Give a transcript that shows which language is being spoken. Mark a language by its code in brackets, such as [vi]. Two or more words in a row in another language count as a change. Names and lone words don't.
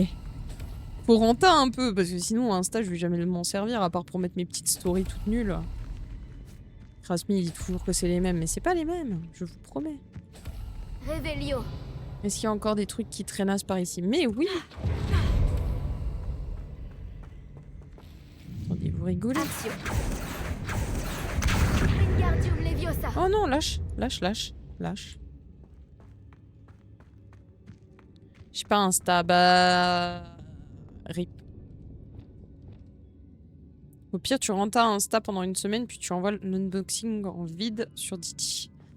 [fr] Faut renta un peu, parce que sinon Insta je vais jamais m'en servir à part pour mettre mes petites stories toutes nulles. Krasmi il dit toujours que c'est les mêmes, mais c'est pas les mêmes, je vous promets. Revelio. Est-ce qu'il y a encore des trucs qui traînassent par ici? Mais oui. Attendez, vous rigolez? Accio. Wingardium Leviosa. Oh non, lâche, lâche, lâche, lâche. J'ai pas Insta, bah... Rip. Au pire, tu rentres à Insta pendant une semaine, puis tu envoies l'unboxing en vide sur Didi.